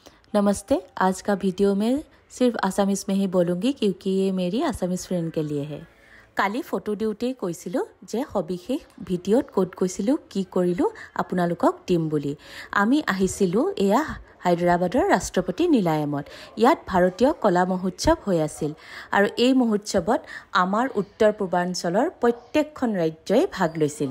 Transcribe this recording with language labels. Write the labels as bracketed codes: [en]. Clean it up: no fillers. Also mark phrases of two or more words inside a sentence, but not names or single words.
[hi] नमस्ते। आज का वीडियो में सिर्फ आसामीज में ही बोलूँगी क्योंकि ये मेरी आसामीज फ्रेंड के लिए है। [as] কালি ফটো দিওঁতে কৈছিলো যে সবিশেষ ভিডিঅ'ত ক'ত গৈছিলো কি কৰিলো আপোনালোকক দিম বুলি। আমি আহিছিলো এয়া হায়দৰাবাদৰ ৰাষ্ট্ৰপতি নিলায়মত। ইয়াত ভাৰতীয় কলা মহোৎসৱ হৈ আছিল আৰু এই মহোৎসৱত আমাৰ উত্তৰ পূৰ্বাঞ্চলৰ প্ৰত্যেকখন ৰাজ্যই ভাগ লৈছিল।